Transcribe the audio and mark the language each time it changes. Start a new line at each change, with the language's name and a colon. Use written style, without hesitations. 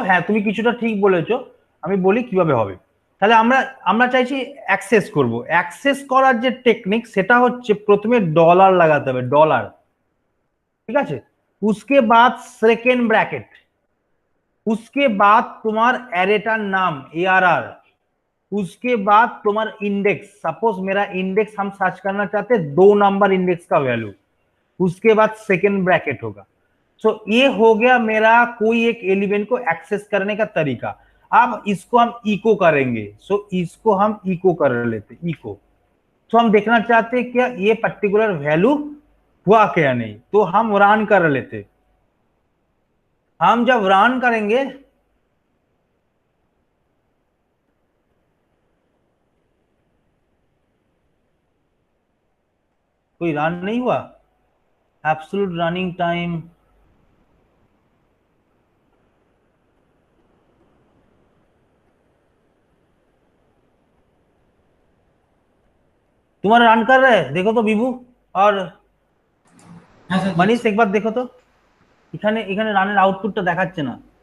Bangla: হ্যাঁ তুমি কিছুটা ঠিক বলেছো, আমি বলি কিভাবে হবে। তাহলে আমরা চাইছি অ্যাক্সেস করব। অ্যাক্সেস করার যে টেকনিক সেটা হচ্ছে প্রথমে ডলার লাগাতে হবে, ডলার, ঠিক আছে।
Hindi: उसके बाद सेकेंड ब्रैकेट, उसके बाद तुम्हार एरेटार नाम ARR, उसके बाद तुम्हार इंडेक्स, सपोज मेरा इंडेक्स हम सर्च करना चाहते हैं 2 नंबर इंडेक्स का वैल्यू, उसके बाद सेकेंड ब्रैकेट होगा। सो ये हो गया मेरा कोई एक एलिमेंट को एक्सेस करने का तरीका। अब इसको हम इको करेंगे, सो इसको हम इको कर लेते, इको। तो हम देखना चाहते हैं क्या ये पर्टिकुलर वैल्यू हुआ क्या नहीं, तो हम रन कर लेते। हम जब रन करेंगे कोई रन नहीं हुआ, एब्सोल्यूट रनिंग टाइम, तुम्हारा रन कर रहे हैं देखो तो विभू और
Bangla: হ্যাঁ স্যার
Hindi: मनीष,
Bangla: দেখছি।
Hindi: एक बार देखो तो
Bangla: এখানে এখানে রানের আউটপুটটা দেখাচ্ছে না।